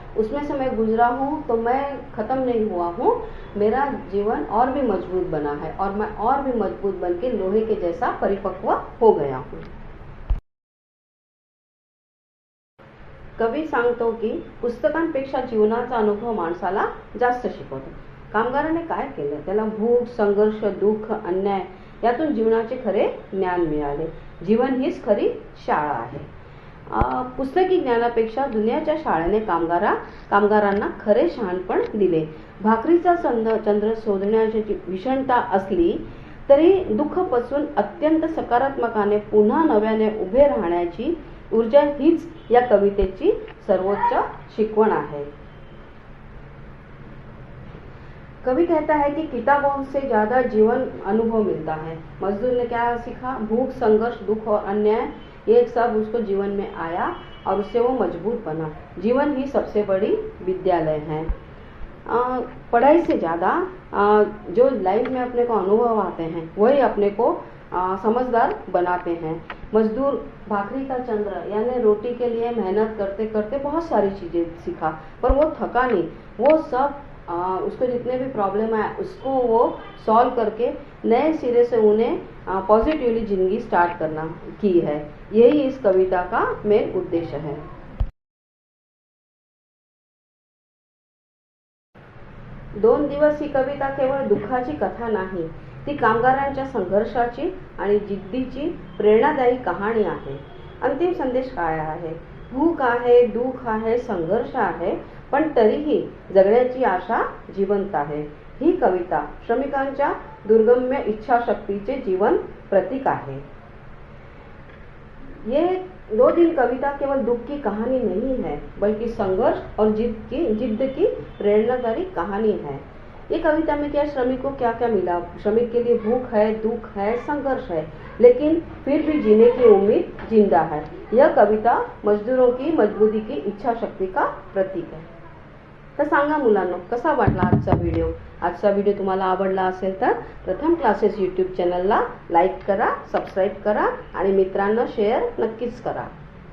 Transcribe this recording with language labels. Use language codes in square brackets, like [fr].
[hi] उसमें से मैं गुजरा हूँ तो मैं खत्म नहीं हुआ हूँ, मेरा जीवन और भी मजबूत बना है और मैं और भी मजबूत बन के लोहे के जैसा परिपक्व हो गया हूँ. [mr] कवी सांगतो की पुस्तकांपेक्षा जीवनाचा अनुभव माणसाला जास्त शिकवतो. कामगाराने काय केलं, त्याला भूक, संघर्ष, दुःख, अन्याय यातून जीवनाचे खरे ज्ञान मिळाले. जीवन हीच खरी शाळा आहे. पुस्तकी ज्ञानापेक्षा दुनियाच्या शाळेने कामगारांना खरे शहाणपण दिले. भाकरीचा चंद्र शोधण्याची भीषणता असली तरी दुःख पचवून अत्यंत सकारात्मकाने पुन्हा नव्याने उभे राहण्याची ऊर्जा हीच या कवितेची सर्वोच्च शिकवण आहे. [hi] कवि कहता है कि किताबों से ज्यादा जीवन अनुभव मिलता है. मजदूर ने क्या सीखा? भूख, संघर्ष, दुख और अन्याय ये सब उसको जीवन में आया और उससे वो मजबूत बना. जीवन ही सबसे बड़ी विद्यालय है. पढ़ाई से ज़्यादा जो लाइफ में अपने को अनुभव आते हैं वही अपने को समझदार बनाते हैं. मजदूर भाकरी का चंद्र यानी रोटी के लिए मेहनत करते करते बहुत सारी चीज़ें सीखा, पर वो थका नहीं. वो सब उसको जितने भी प्रॉब्लम आए उसको वो सॉल्व करके नए सिरे से उन्हें पॉजिटिवली जिंदगी स्टार्ट करना की है. यही इस कविता का मेन उद्देश्य है. [mr] दोन दिवस ही कविता केवळ दुःखाची कथा नाही, ती कामगारांच्या संघर्षाची आणि जिद्दीची प्रेरणादायी कहाणी आहे. अंतिम संदेश काय आहे? भूक आहे, दुःख आहे, संघर्ष आहे, पण तरीही जगण्याची आशा जिवंत आहे. ही कविता श्रमिकांच्या दुर्गम्य इच्छाशक्तीचे जीवन प्रतीक आहे. [hi] ये 2 दिन कविता केवल दुख की कहानी नहीं है, बल्कि संघर्ष और जिद्द की प्रेरणादायी कहानी है. ये कविता में क्या श्रमिक को क्या क्या मिला? श्रमिक के लिए भूख है, दुख है, संघर्ष है, लेकिन फिर भी जीने की उम्मीद जिंदा है. यह कविता मजदूरों की मजबूती की इच्छा शक्ति का प्रतीक है. [mr] तर सांगा मुलांनो, कसा वाटला आजचा व्हिडिओ? आजचा व्हिडिओ तुम्हाला आवडला असेल तर प्रथम क्लासेस यूट्यूब चॅनलला लाईक करा, सबस्क्राईब करा आणि मित्रांना शेअर नक्कीच करा.